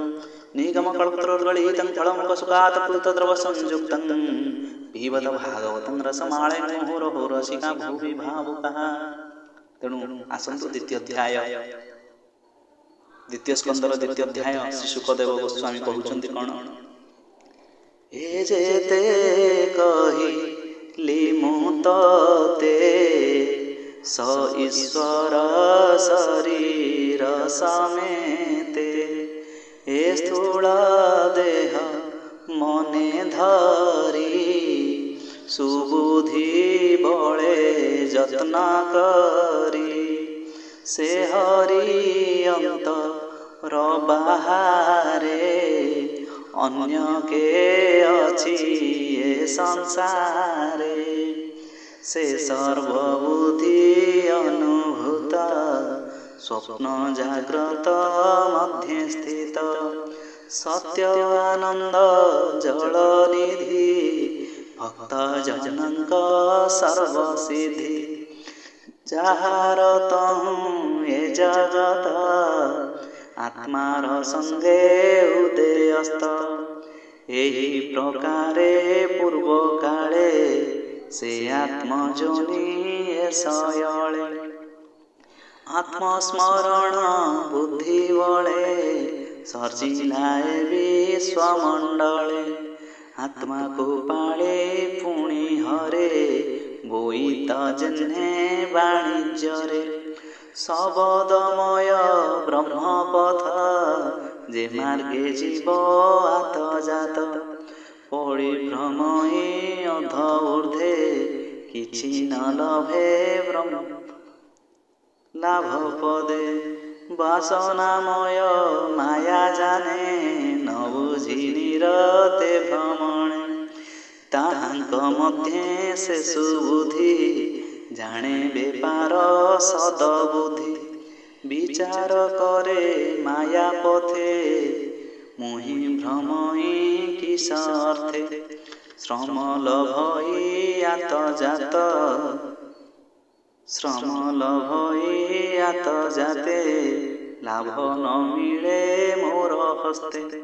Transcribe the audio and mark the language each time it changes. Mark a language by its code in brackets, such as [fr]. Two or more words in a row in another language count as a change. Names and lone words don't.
[sa] निगमकल्पतरुर्गलितं फलं कसुकात् पूतद्रवसंयुक्तं पिबत भागवतं रसमालयं मुहुरहो रसिका भुवि भावुकाः। [or] ତେଣୁ ଆସନ୍ତୁ ଦ୍ୱିତୀୟ ଅଧ୍ୟାୟ ଦ୍ୱିତୀୟ ସ୍କନ୍ଦର ଦ୍ୱିତୀୟ ଅଧ୍ୟାୟ ଶ୍ରୀ ଶୁକଦେବ ଗୋସ୍ୱାମୀ କହଉଛନ୍ତି କଉଣ। ଏ ଯେତେ କହିଲି ମୁଁ ତେତେ ସେ ଈଶ୍ୱର ଶରୀର ସମେତେ। ଏ ସ୍ଥୂଳ ଦେହ ମନେ ଧରି ସୁବୁଦ୍ଧି ବଳେ ଯତ୍ନ କରି। ସେ ହରି ଅନ୍ତର ବାହାରେ ଅନ୍ୟ କେ ଅଛି ଏ ସଂସାରେ। ସେ ସର୍ବବୁଦ୍ଧି ଅନୁଭୂତ ସ୍ୱପ୍ନ ଜାଗ୍ରତ ମଧ୍ୟ ସ୍ଥିତ। ସତ୍ୟ ଆନନ୍ଦ ଜଳ ନିଧି ଭକ୍ତ ଜନକ ସର୍ବସିଦ୍ଧି। ଯାହାର ତହୁଁ ଏ ଜଗତ ଆତ୍ମାର ସଙ୍ଗେ ଉଦୟାସ୍ତ। ଏହି ପ୍ରକାରେ ପୂର୍ବ କାଳେ ସେ ଆତ୍ମଯୋନି ସୟଲେ। ଆତ୍ମସ୍ମରଣ ବୁଦ୍ଧି ବଳେ ସର୍ଜିଲାଏ ବିଶ୍ୱମଣ୍ଡଳେ। ଆତ୍ମା କୋ ପାଳେ ପୁଣି ହରେ ବୋଇତ ଜହ୍ନେ ବାଣିଜ୍ୟରେ। ଶବ୍ଦମୟ ବ୍ରହ୍ମପଥ ଯେ ମାର୍ଗେ ଜୀବ ଆତ ଯାତ। ପରିଭ୍ରମଇ ଅଧ ଊର୍ଦ୍ଧ୍ୱେ କିଛି ନ ଲଭେ ବ୍ରହ୍ମ ଲାଭ ପଦେ। ବାସନାମୟ ମାୟା ଜାଣେ ନ ବୁଝି ନିରତେ ଭ୍ରମଣେ। ତାହାଙ୍କ ମଧ୍ୟ ସେ ସୁବୁଦ୍ଧି ଜାଣେ ବେପାର ସଦବୁଦ୍ଧି। ବିଚାର କରେ ମାୟା ପଥେ ମୁହିଁ ଭ୍ରମଇ କିସ ଅର୍ଥେ। ଶ୍ରମ ଲଭଇ ଆତ ଯାତ ଶ୍ରମ ଲଭଇ ଆତ ଯାତେ ଲାଭ ନ ମିଳେ ମୋର ହସ୍ତେ।